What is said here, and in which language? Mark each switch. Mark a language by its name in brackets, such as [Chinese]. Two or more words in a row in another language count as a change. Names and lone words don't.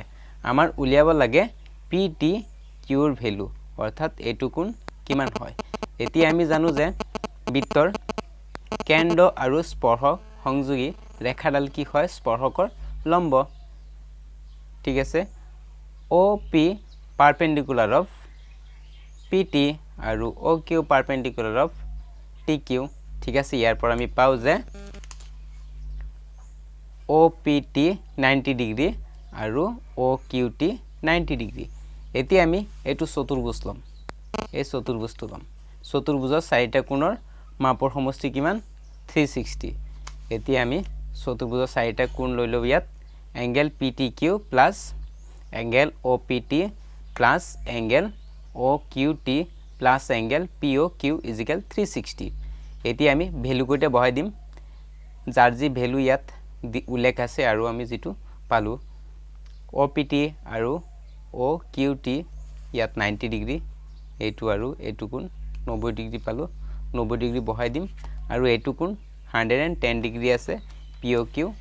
[Assamese] আমাৰ উলিয়াব লাগে PTQ ৰ ভ্যালু অৰ্থাৎ এটো কোণ কিমান হয় এতিয়া আমি জানো যে বৃত্তৰ কেন্দ্ৰ আৰু স্পৰ্শক সংযোগী ৰেখাডাল কি হয় স্পৰ্শকৰ লম্ব ঠিক আছে [English] OP perpendicular of PT [Assamese] আৰু [English] OQ perpendicular of TQ [Assamese] ঠিক আছে ইয়াৰ পৰা আমি পাও যে OPT 90 ডিগ্ৰী আৰু OQT 90 ডিগ্ৰী এতিয়া আমি এটো চতুৰ্ভুজ লম এই চতুৰ্ভুজটো লম চতুৰ্ভুজৰ চাৰিটা কোণৰ মাপৰ সমষ্টি কিমান 360 এতিয়া আমি চতুৰ্ভুজৰ চাৰিটা কোণ লৈ লও ইয়াত [English] angle PTQ plus angle OPT plus angle OQT plus angle POQ is equal [Assamese] 360 এতিয়া আমি ভ্যালু কইটা বহাই দিম যাৰ যি ভ্যালু ইয়াত উল্লেখ আছে আৰু আমি যেটো পালো OPT আৰু OQT ইয়াত 90 ডিগ্ৰী এটো আৰু এটো কোণ 90 ডিগ্ৰী পালো 90 ডিগ্ৰী বহাই দিম আৰু এটো কোণ 110 ডিগ্ৰী আছে POQ